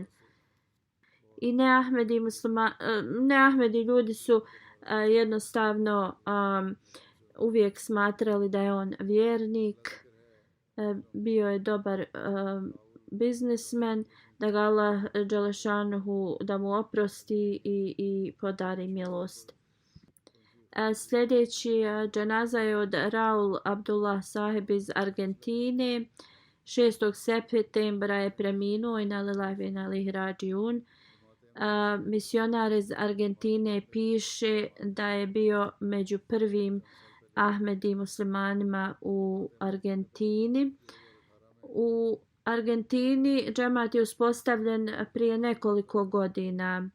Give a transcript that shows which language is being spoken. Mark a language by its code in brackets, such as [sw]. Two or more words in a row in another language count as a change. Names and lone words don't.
[bs] I neahmedi ljudi su jednostavno uvijek smatrali da je on vjernik, bio je dobar biznismen, da ga Allah dželešanuhu da mu oprosti i podari milost. Sljedeći dženaza je od Raul Abdullah Sahib iz Argentine. 6. septembra je preminuo [ar] إنا لله وإنا إليه راجعون. [bs] Misionar iz Argentine piše da je bio među prvim Ahmedi muslimanima u Argentini. U Argentini džemat je uspostavljen prije nekoliko godina.